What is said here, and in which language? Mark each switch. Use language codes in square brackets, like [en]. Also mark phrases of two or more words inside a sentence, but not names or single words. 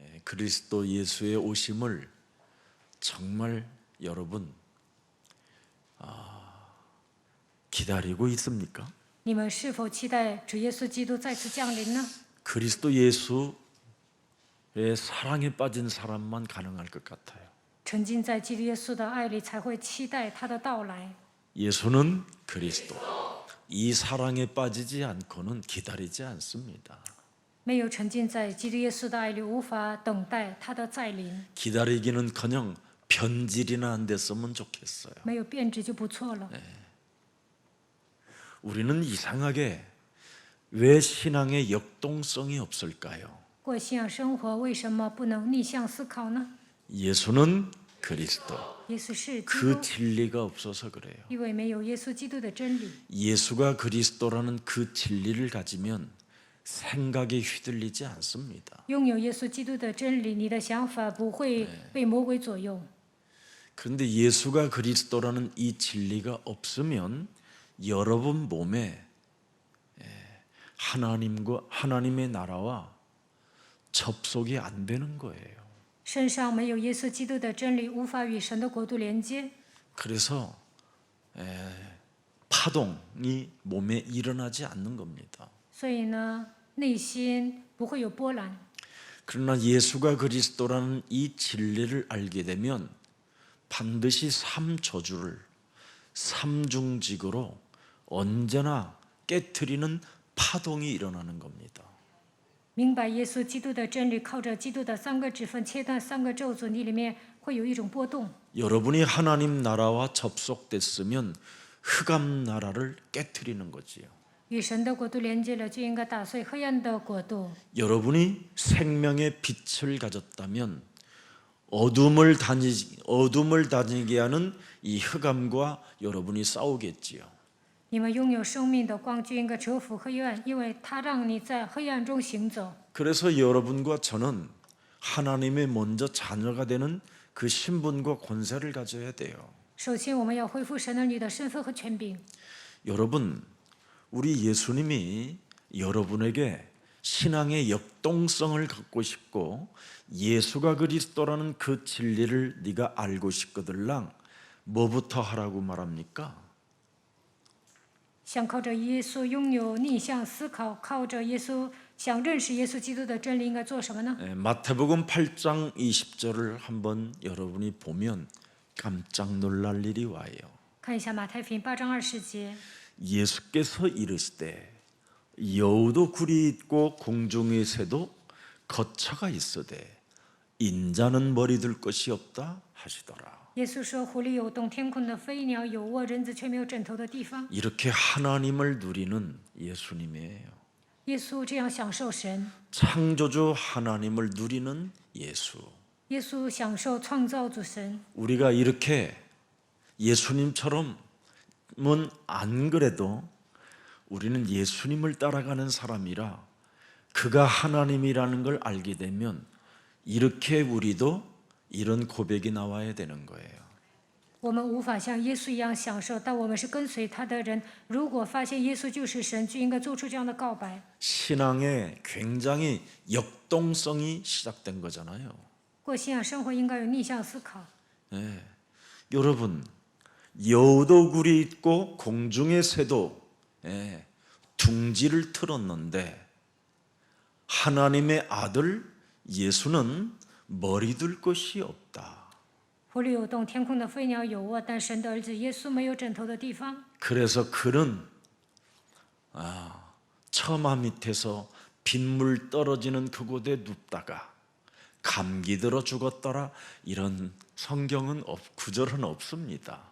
[ko] 그리스도 예수의 오심을 정말 여러분 기다리고 있습니까? [zh] 你们是否期待主耶稣基督再次降临呢？ [ko] 그리스도 예수의 사랑에 빠진 사람만 가능할 것 같아요. [zh] 沉浸在基督耶稣的爱里，才会期待他的到来。 [ko] 예수는 그리스도. 이 사랑에 빠지지 않고는 기다리지 않습니다. [zh] 没有沉浸在基督耶稣的爱里，无法等待他的再临。 [ko] 기다리기는커녕 변질이나 안 됐으면 좋겠어요. [zh] 没有变质就不错了。 [ko] 우리는 이상하게 왜 신앙의 역동성이 없을까요? [zh] 过信仰生活为什么不能逆向思考呢？ [ko] 예수는 그리스도. [zh] 耶稣是基 [ko] 그 [zh] 督， [ko] 진리가 없어서 그래요. [zh] 因为没有耶稣基督的真理。 [ko] 예수가 그리스도라는 그 진리를 가지면 생각에 휘둘리지 않습니다. [zh] 拥有耶稣基督的真理，你的想法不会被魔鬼左右。 [ko] 그런데 예수가 그리스도라는 이 진리가 없으면 여러분 몸에 하나님의 나라와 접속이 안 되는 거예요. [zh] 身上没有耶稣基督的真理，无法与神的国度连接。 [ko] 그래서 파동이 몸에 일어나지 않는 겁니다. [zh] 所以呢，内心不会有波澜。 [ko] 그러나 예수가 그리스도라는 이 진리를 알게 되면 반드시 삼저주를 삼중직으로 언제나 깨트리는 파동이 일어나는 겁니다. [zh] 明白耶稣基督的真理，靠着基督的三个指分切断三个咒诅，你里面会有一种波动。 [ko] 여러분이 하나님 나라와 접속됐으면 흑암 나라를 깨트리는 거지요. [zh] 与神的国度连接了，就应该打碎黑暗的国度。 [ko] 여러분이 생명의 빛을 가졌다면 어둠을 다니게 하는 이 흑암과 여러분이 싸우겠지요. [zh] 你们拥有生命的光，就应该折服黑暗，因为它让你在黑暗中行走。 [ko] 그래서 여러분과 저는 하나님의 먼저 자녀가 되는 그 신분과 권세를 가져야 돼요. [zh] 首先，我们要恢复神儿女的身份和权柄。 [ko] 여러분, 우리 예수님이 여러분에게 신앙의 역동성을 갖고 싶고 예수가 그리스도라는 그 진리를 네가 알고 싶거들랑 뭐부터 하라고 말합니까? [zh] 想靠着耶稣拥有逆向思考，靠着耶稣想认识耶稣基督的真理，应该做什么呢？ [ko] 마태복음 8장 20절을 한번 여러분이 보면 깜짝 놀랄 일이 와요. [zh] 看一下马太福音8章20节， [ko] 예수께서 이르시되 여우도 굴이 있고 공중의 새도 거처가 있으되 인자는 머리 둘 것이 없다 하시더라. [zh] 耶稣说：“湖里有洞，天空的飞鸟有窝，人子却没有枕头的地方。 [ko] 이렇게 하나님을 누리는 예수님이에요. [zh] 耶稣这样享受神， [ko] 창조주 하나님을 누리는 예수. [zh] 耶稣享受创造主神。 [ko] 우리가 이렇게 예수님처럼은 안 그래도 우리는 예수님을 따라가는 사람이라 그가 하나님이라는 걸 알게 되면 이렇게 우리도 이런 고백이 나와야 되는 거예요. [zh] 我们无法像耶稣一样享受，但我们是跟随他的人。如果发现耶稣就是神，就应该做出这样的告白。 [ko] 신앙에 굉장히 역동성이 시작된 거잖아요. [zh] 过信仰生活应该有逆向思考。 [ko] 여러분, 여우도 굴이 있고 공중의 새도 둥지를 틀었는데 하나님의 아들 예수는 머리 둘 것이 없다. [zh] 湖里有洞，天空的飞鸟有窝，但神的儿子耶稣没有枕头的地方。 [ko] 그래서 그는 처마 밑에서 빗물 떨어지는 그곳에 눕다가 감기 들어 죽었더라. 이런 성경은 구절은 없습니다.